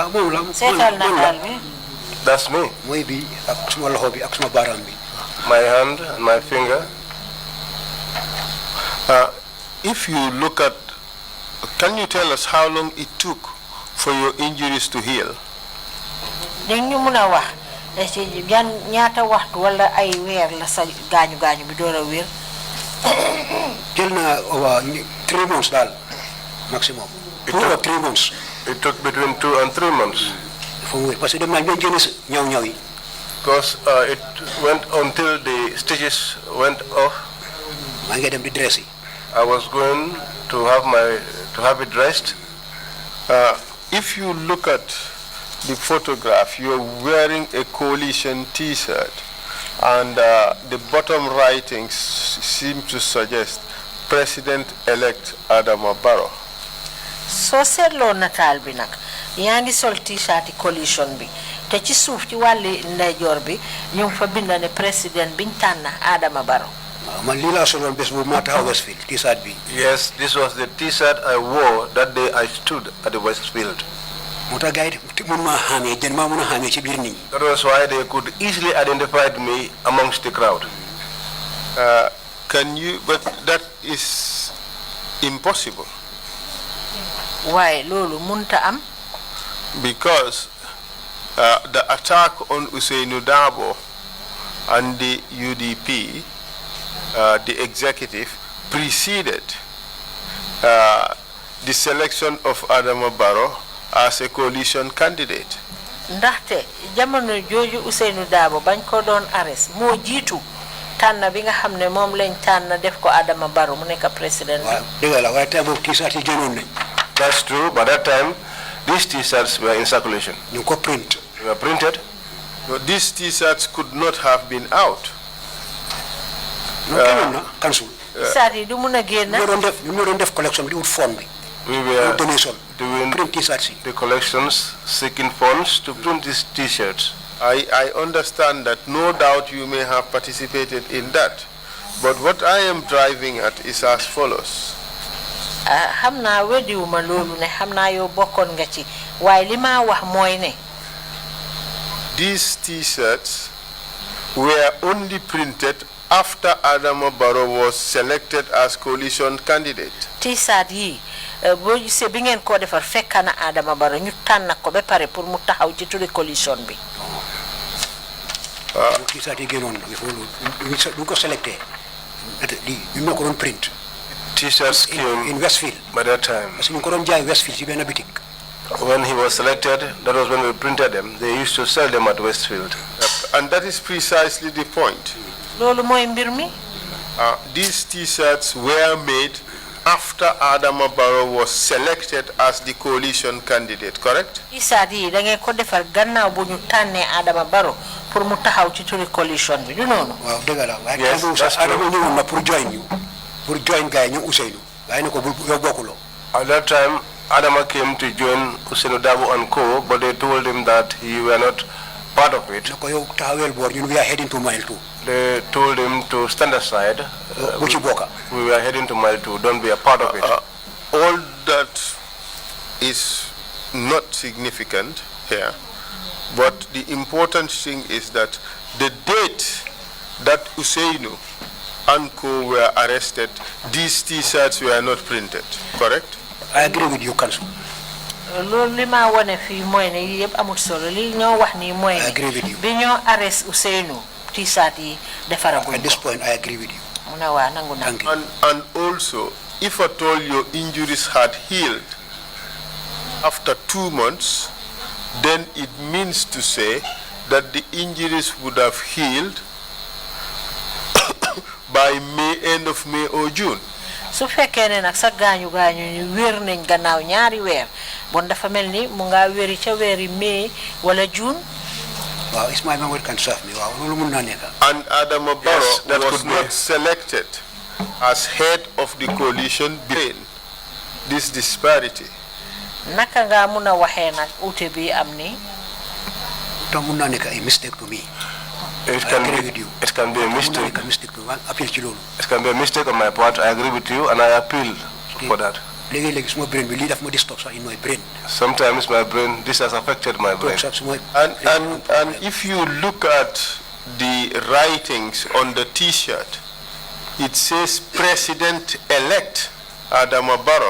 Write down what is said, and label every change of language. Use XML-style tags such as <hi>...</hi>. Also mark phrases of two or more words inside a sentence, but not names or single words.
<en>That's me. My hand and my finger. If you look at, can you tell us how long it took for your injuries to heal?</en> <wo>ñaata waxtu wala ay weer la sa gaañu gaañu bi door a wér. jël na</wo> <en>over 3 months</en> <wo>daal maximum.</wo> <en>2 or 3 months. It took between 2 and 3 months.</en> <fr>Parce que</fr> <wo>dem naa ñoo génne ñaw ñaw yi.</wo> <en>Because it went until the stitches went off.</en> <wo>maa ngi dem di dress yi.</wo> <en>I was going to have it dressed. If you look at the photograph, you're wearing a coalition T-shirt, and the bottom writings seem to suggest President-elect Adama Barrow.</en> <wo>So seetloo nataal bi nag yaa ngi sol T-shirt coalition bi te ci suuf ci wàlli ndeyjoor bi ñu fa bind ne président biñ tànn Adama Barrow. man lii laa soloon bés bu ma taxaw Westfield T-shirt bi.</wo> <en>Yes, this was the T-shirt I wore that day I stood at the Westfield.</en> <wo>moo tax gars yi mun maa xàmmee jën maa mun a xàmmee ci biir nit ñi.</wo> <en>That was why they could easily identify me amongst the crowd. But that is impossible.</en> <wo>Why loolu munta am?</wo> <en>Because the attack on Ousseynou Dabo and the UDP, the executive, preceded the selection of Adama Barrow as a coalition candidate.</en> <wo>Ndaxte jamono jooju Ousseynou Dabo bañ ko doon arrest moo jiitu tànn bi nga xam ne moom lañ tànn def ko Adama Barrow mu nekk président. waaw dëgg la waaye tey moom T-shirt yi jënoon nañ.</wo> <en>That's true. By that time, these T-shirts were in circulation.</en> <wo>ñu ko print.</wo> <en>They were printed. No, these T-shirts could not have been out.</en> <wo>no kenn na cancel. T-shirt yi du mun a génn. ñu doon def collection di wut fond bi.</wo> <en>We were donation doing</en> <wo>print T-shirts yi.</wo> <en>the collections, seeking funds to print these T-shirts. I understand that. No doubt you may have participated in that. But what I am driving at is as follows.</en> <wo>xam naa weddiwuma loolu ne xam naa yow bokkoon nga ci waaye li ma wax mooy ne.</wo> <en>These T-shirts were only printed after Adama Barrow was selected as coalition candidate.</en> <wo>T-shirt yi boo gisee bi ngeen ko defar fekk na Adama Barrow ñu tànn ko ba pare pour mu taxaw ci turi coalition bi. T-shirt yi génnoon na</wo> <fr>il faut</fr> <wo>ñu ko selecté ñu ko doon print.</wo> <en>T-shirts came in Westfield by that time.</en> <fr>parce que</fr> <wo>ñu ko doon jaay Westfield ci benn boutique.</wo> <en>When he was selected, that was when we printed them. They used to sell them at Westfield. And that is precisely the point.</en> <wo>loolu mooy mbir mi.</wo> <en>These T-shirts were made after Adama Barrow was selected as the coalition candidate, correct?</en> <wo>T-shirt yi da ngeen ko defar gannaaw bu ñu tànnee Adama Barrow pour mu taxaw ci turi coalition bi du noonu. waaw dëgg la waaye</wo> <en>Yes, that's true.</en> <wo>Adama ñëwoon na pour join ñu pour join gars yi ñu Ousseynou waaye ne ko yow bokkuloo.</wo> <en>At that time, Adama came to join Ousseynou Dabo and co, but they told him that he were not part of it.</en> <wo>ne ko yow taxaweel boor ñun</wo> <en>we are heading to mile 2. They told him to stand aside.</en> <wo>bu ci bokka.</wo> <en>We were heading to mile 2. Don't be a part of it. All that is not significant here, but the important thing is that the date that Ousseynou and co were arrested, these T-shirts were not printed, correct? I agree with you, Council.</en> <wo>loolu li ma wane fii mooy ne yii yëpp amul solo li ñoo wax nii mooy</wo> <en>I agree with you.</en> <wo>bi ñoo arrest Ousseynou T-shirt yi defaraguñ</wo> <en>At this point, I agree with you.</en> <wo>mu ne waa nangu na.</wo> <en>Thank you. And also, if at all your injuries had healed after 2 months, then it means to say that the injuries would have healed by end of May or June.</en> <wo>su fekkee ne nag sa gaañu gaañu ñu wér nañ gannaaw ñaari weer bon dafa mel ni mu ngaa wéri ca weeri mai wala juin.</wo> <en>Wow, Ismail Mahmoud can serve me. Wow, and Adama Barrow Yes, that was could be. not selected as head of the coalition between this disparity.</en> <wo>naka nga mun a waxee nag ute bi am ni.</wo> <en>a mistake to me. It can be a mistake. It can be a mistake on my part. I agree with you, and I appeal for that. Sometimes my brain, this has affected my brain. And if you look at the writings on the T-shirt, it says President-elect Adama Barrow.</en>